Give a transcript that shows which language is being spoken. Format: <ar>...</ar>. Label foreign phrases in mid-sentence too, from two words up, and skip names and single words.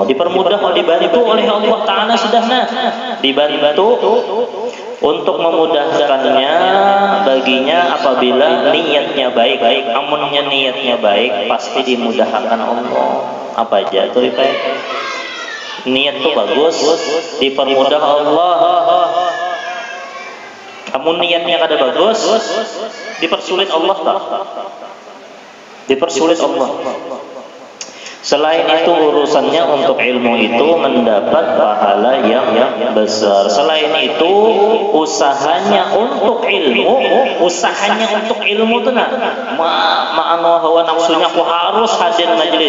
<id>Dipermudah, dibantu oleh</id> <ar>الله تعالى</ar> <id>sudah dibantu untuk memudahkannya baginya apabila niatnya baik.</id> <bjn>Amunnya niatnya baik pasti dimudahkan Allah.</bjn> <id>Apa aja itu niat tuh bagus, dipermudah Allah.</id> <bjn>Amun niatnya kada bagus, dipersulit Allah tak?</bjn> <id>Dipersulit Allah. Selain itu urusannya untuk ilmu itu mendapat pahala yang besar. Selain itu usahanya untuk ilmu tuh ma'ano hawa nafsunya aku harus hadir majelis.</id>